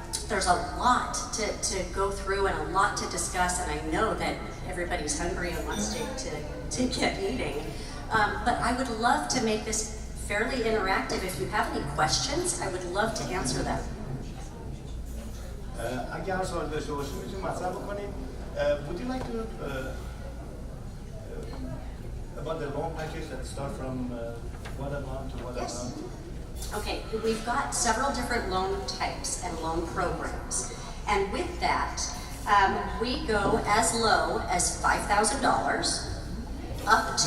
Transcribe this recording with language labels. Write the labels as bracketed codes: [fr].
[en] There's a lot to go through and a lot to discuss, and I know that everybody's hungry and wants to get eating. But I would love to make this fairly interactive. If you have any questions, I would love to answer them. [fa] اگر سوال داشته باشید میتونیم مطرح بکنیم. [en] Would you like to about the loan package that start from what amount to what amount? Okay, we've got several different loan types and loan programs. And with that, we go as low as $5,000 up to...